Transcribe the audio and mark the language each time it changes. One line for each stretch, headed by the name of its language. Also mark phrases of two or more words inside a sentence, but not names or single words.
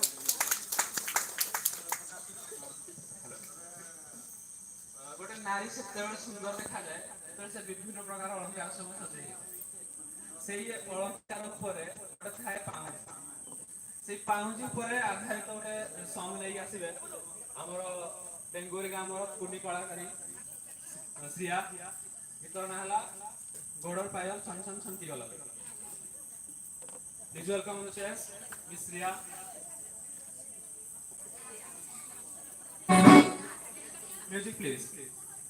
Odia: ଗୋଟେ ନାରୀ ସେତେବେଳେ ସୁନ୍ଦର ଦେଖାଯାଏ ଯେତେବେଳେ ସେ ବିଭିନ୍ନ ପ୍ରକାର ଅଳଙ୍କାର ସବୁ ସଜେଇ ସେଇ ଅଳଙ୍କାର ଉପରେ ଗୋଟେ ଥାଏ ପାଉଁଜି। ସେଇ ପାଉଁଜି ଉପରେ ଆଧାରିତ ଗୋଟେ ସଙ୍ଗ ନେଇକି ଆସିବେ ଆମର ବେଙ୍ଗୋଲି ଗାମର କୁନି କଳାକାରୀ ଶ୍ରିୟା। ଗୀତର ନାଁ ହେଲା ଗୋଡର ପାୟଲ ଛନ ଛନ ଛନକି ଗଲା।
English: Please welcome on the chairs, Miss Riya. Music please.